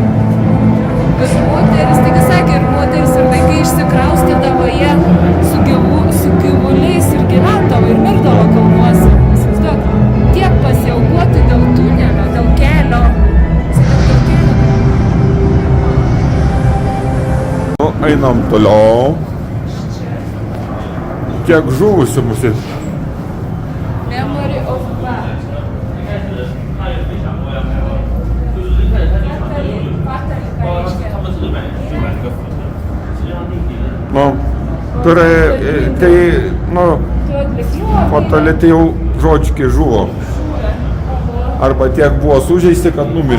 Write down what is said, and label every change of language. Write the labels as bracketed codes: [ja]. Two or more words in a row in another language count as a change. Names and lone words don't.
[lt] Ir moteris, taigi sakė, ir moteris ir vaikai išsikraustydavo jie su gyvuliais ir gyvendavo ir mirdavo kalnuose. Įsivaizduok, tiek pasiaukoti dėl tunelio, dėl kelio. Nu, einam toliau. Kiek žuvusių mūsų. [en] Memory of God. [lt] Nu, tai, nu, fataliai tai jau žodžiai žuvo. Arba tiek buvo sužeisti, kad numirė.